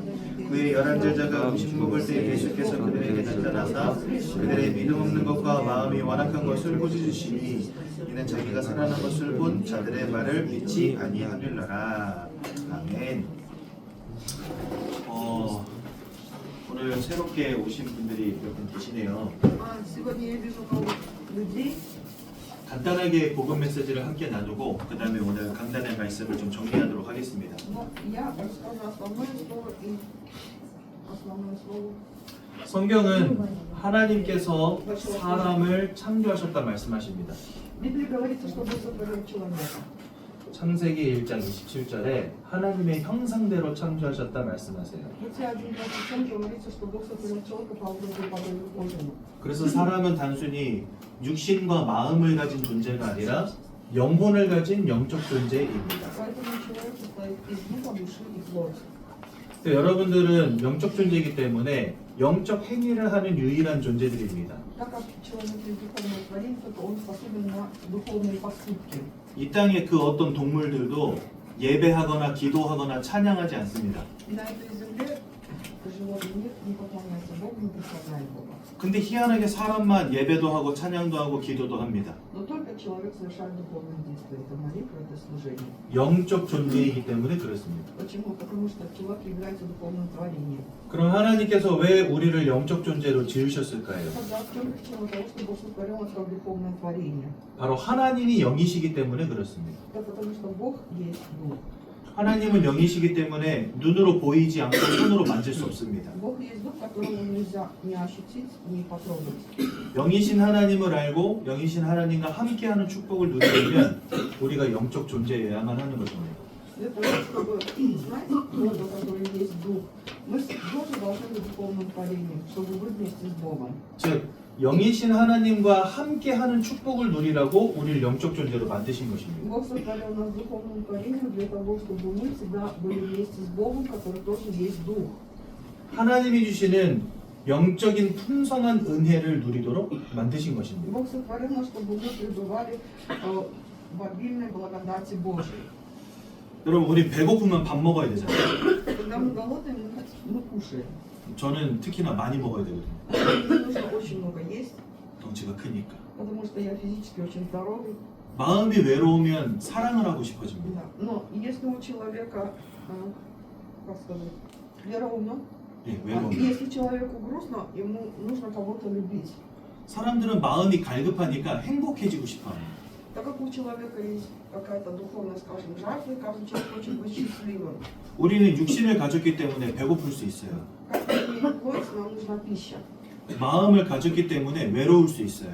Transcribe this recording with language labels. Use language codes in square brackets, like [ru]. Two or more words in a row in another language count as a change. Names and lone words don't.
[ko] 그의 11 제자가 음식 먹을 때 예수께서 그들에게 나타나사 그들의 믿음 없는 것과 마음이 완악한 것을 꾸짖으시니 이는 자기가 살아난 것을 본 자들의 말을 믿지 아니하느니라. 아멘. 오늘 새롭게 오신 분들이 몇 분 계시네요. [ru] Сегодня я вижу новых людей. [ko] 간단하게 복음 메시지를 함께 나누고 그 다음에 오늘 강단의 말씀을 좀 정리하도록 하겠습니다. [ru] Но я расскажу основное слово и основное слово. [ko] 성경은 하나님께서 사람을 창조하셨다 말씀하십니다. [ru] В Библии говорится, что Бог сотворил человека. [ko] 창세기 1장 27절에 하나님의 형상대로 창조하셨다 말씀하세요. [ru] Бытие 1:27 говорится, что Бог сотворил человека по образу и подобию Божьему. [ko] 그래서 사람은 단순히 육신과 마음을 가진 존재가 아니라 영혼을 가진 영적 존재입니다. [ru] Поэтому человек состоит из духа, души и плоти. [ko] 여러분들은 영적 존재이기 때문에 영적 행위를 하는 유일한 존재들입니다. [ru] Так как человек есть духовное творение, то он способен на духовные поступки. [ko] 이 땅의 그 어떤 동물들도 예배하거나 기도하거나 찬양하지 않습니다. [ru] На этой земле животный мир не поклоняется Богу, не прославляет Бога. [ko] 근데 희한하게 사람만 예배도 하고 찬양도 하고 기도도 합니다. [ru] Но только человек совершает духовные действия. Это молитва, это служение. [ko] 영적 존재이기 때문에 그렇습니다. [ru] Почему? Потому что человек является духовным творением. [ko] 그럼 하나님께서 왜 우리를 영적 존재로 지으셨을까요? [ru] Тогда в чем причина того, что Бог сотворил нас как духовное творение? [ko] 바로 하나님이 영이시기 때문에 그렇습니다. [ru] Это потому что Бог есть Дух. [ko] 하나님은 영이시기 때문에 눈으로 보이지 않고 손으로 만질 수 없습니다. [ru] Бог есть Дух, которого нельзя ни ощутить, ни потрогать. [ko] 영이신 하나님을 알고 영이신 하나님과 함께하는 축복을 누리려면 우리가 영적 존재여야만 하는 것입니다. [ru] Для того, чтобы знать Бога, который есть Дух, мы тоже должны быть духовным творением, чтобы быть вместе с Богом. [ko] 즉 영이신 하나님과 함께하는 축복을 누리라고 우리를 영적 존재로 만드신 것입니다. [ru] Бог сотворил нас духовным творением для того, чтобы мы всегда были вместе с Богом, который тоже есть Дух. [ko] 하나님이 주시는 영적인 풍성한 은혜를 누리도록 만드신 것입니다. [ru] Бог сотворил нас, чтобы мы пребывали в обильной благодати Божьей. [ko] 여러분 우리 배고프면 밥 먹어야 되잖아요. [ru] Когда мы голодные, мы кушаем. [ko] 저는 특히나 많이 먹어야 되거든요. [ru] Мне нужно очень много есть, [ko] 덩치가 크니까. [ru] потому что я физически очень здоровый. [ko] 마음이 외로우면 사랑을 하고 싶어집니다. [ru] Да. Но если у человека, как сказать, вера умен, [ko] 예, 외로우면. [ru] если человеку грустно, ему нужно кого-то любить. [ko] 사람들은 마음이 갈급하니까 행복해지고 싶어합니다. [ru] Так как у человека есть какая-то духовная, скажем, жажда, каждый человек хочет быть счастливым. [ko] 우리는 육신을 가졌기 때문에 배고플 수 있어요. [ru] Как имеет плоть, нам нужна пища. [ko] 마음을 가졌기 때문에 외로울 수 있어요.